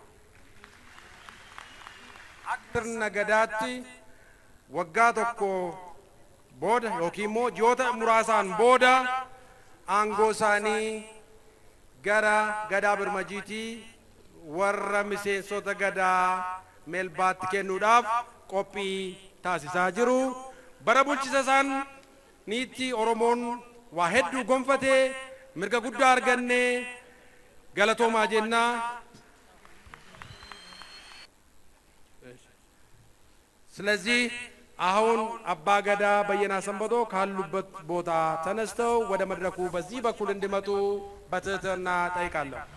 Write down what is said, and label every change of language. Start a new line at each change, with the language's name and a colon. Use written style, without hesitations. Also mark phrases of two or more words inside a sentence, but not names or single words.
Oromo: sirna gadaatti waggaa tokko booda yookiin immoo ji'oota muraasaan booda aangoo isaanii gara gadaa birmajiitii warra miseensota gadaa melbaatti kennuudhaaf qophii taasisaa jiru. bara bulchisa isaaniitti Oromoon waa hedduu gonfatee mirga guddaa argannee galatoomaa jennaa.
Amharic: ስለዚህ አሁን አባ ገዳ በየና ሰንበቶ ካሉበት ቦታ ተነስተው ወደ መድረኩ በዚህ በኩል እንዲመጡ በትህትና ጠይቃለሁ።